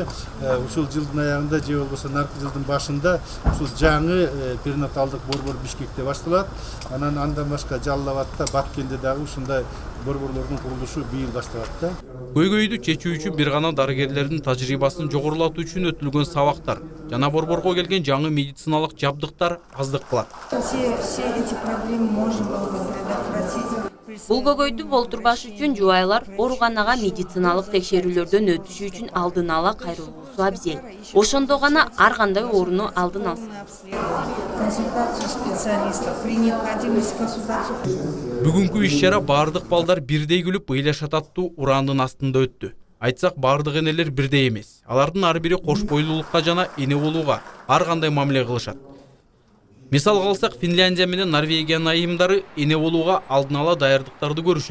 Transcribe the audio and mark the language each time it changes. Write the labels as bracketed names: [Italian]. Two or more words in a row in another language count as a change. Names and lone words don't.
[Kyrgyz] Ушул жылдын аягында же болбосо наркы жылдын башында ушул жаңы перинаталдык борбор Бишкекте башталат. Андан башка Жалал Абадта, Баткенде дагы ушундай борборлордун курулушу быйыл башталат да. Көйгөйдү чечүү үчүн бир гана дарыгерлердин тажрыйбасын жогорулатуу үчүн өтүлгөн сабактар жана борборго келген жаңы медициналык жабдыктар аздык кылат. [Russian] Все эти проблемы можно было бы предотвратить. [Kyrgyz] Бул көйгөйдү болтурбаш үчүн жубайлар ооруканага медициналык текшерүүлөрдөн өтүшү үчүн алдын ала кайрылуусу абзел. Ошондо гана ар кандай ооруну алдын алсын. [Russian] Консультацию специалистов, при необходимости консультацию. [Kyrgyz] Бүгүнкү иш-чара баардык балдар бирдей күлүп ыйла шататтуу урандын астында өттү. Айтсак баардык энелер бирдей эмес. Алардын ар бири кош бойлуулукка жана эне болууга ар кандай мамиле кылышат. Мисал алсак, Финляндия менен Норвегиянын айымдары эне болууга алдын ала даярдыктарды көрүшөт.